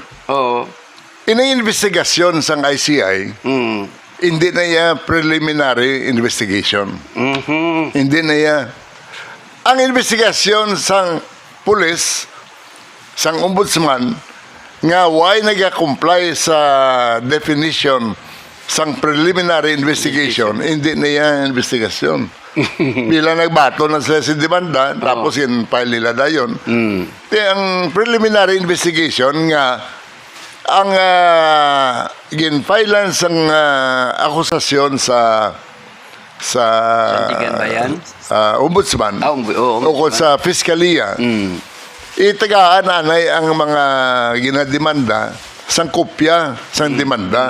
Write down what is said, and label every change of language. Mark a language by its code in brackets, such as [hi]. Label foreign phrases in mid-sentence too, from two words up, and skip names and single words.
[hil] Inang investigasyon sang ICI, hindi na ya [en] preliminary investigation. [hil] Hindi na ya. Ang investigasyon sang pulis, sang ombudsman, nga why nag-comply sa definition sang [en] preliminary investigation, [hil] hindi na yan investigasyon. Bilang nagbato na sila si demanda, tapos in-file nila na yun. Kaya ang [en] preliminary investigation [hil] nga, ang gin-filean sang akusasyon sa ombudsman, o sa fiskalia, itagaan nanay ang mga ginademanda sang kopya sang demanda.